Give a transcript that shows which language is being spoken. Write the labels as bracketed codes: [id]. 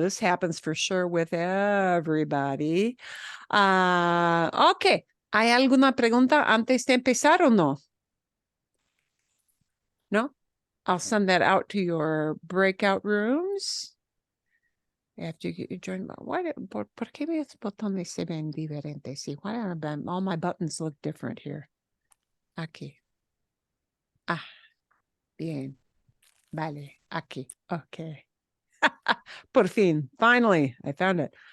[en] This happens for sure with everybody. Ok. [es] ¿Hay alguna pregunta antes de empezar o no? No? [en] I'll send that out to your breakout rooms. After you join, [es] ¿por qué mis botones se ven diferentes? [en] Sí, why are all my buttons look different here? [es] Aquí. Bien. Vale, aquí. Ok. Por fin, [en] finally, I found it.